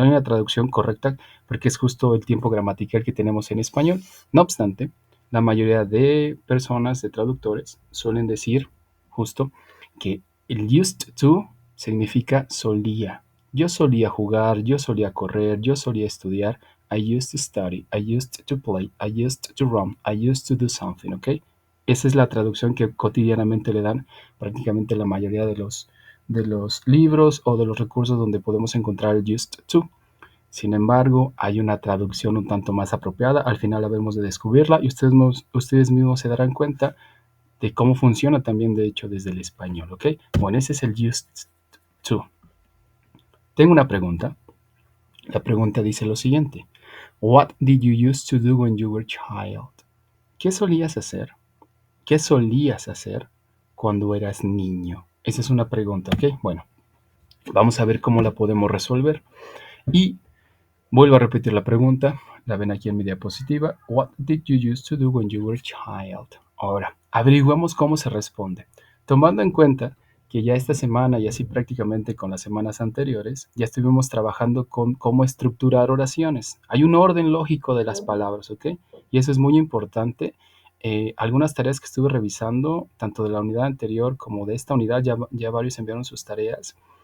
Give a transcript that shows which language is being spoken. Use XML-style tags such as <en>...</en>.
<es>Hay una traducción correcta porque es justo el tiempo gramatical que tenemos en español. No obstante, la mayoría de personas, de traductores, suelen decir justo que el used to significa solía. Yo solía jugar, yo solía correr, yo solía estudiar.</es> <en>I used to study, I used to play, I used to run, I used to do something, ¿ok?</en> <es>Esa es la traducción que cotidianamente le dan prácticamente la mayoría de los libros o de los recursos donde podemos encontrar el used to. Sin embargo, hay una traducción un tanto más apropiada. Al final habemos de descubrirla y ustedes mismos se darán cuenta de cómo funciona también, de hecho, desde el español, ¿ok? Bueno, ese es el used to. Tengo una pregunta. La pregunta dice lo siguiente:</es> <en>What did you used to do when you were a child?</en> <es>¿Qué solías hacer? ¿Qué solías hacer cuando eras niño? Esa es una pregunta, ¿ok? Bueno, vamos a ver cómo la podemos resolver. Y vuelvo a repetir la pregunta, la ven aquí en mi diapositiva.</es> <en>What did you used to do when you were a child?</en> <es>Ahora, averiguamos cómo se responde. Tomando en cuenta que ya esta semana y así prácticamente con las semanas anteriores, ya estuvimos trabajando con cómo estructurar oraciones. Hay un orden lógico de las palabras, ¿ok? Y eso es muy importante. Algunas tareas que estuve revisando, tanto de la unidad anterior como de esta unidad, ya varios enviaron sus tareas.</es>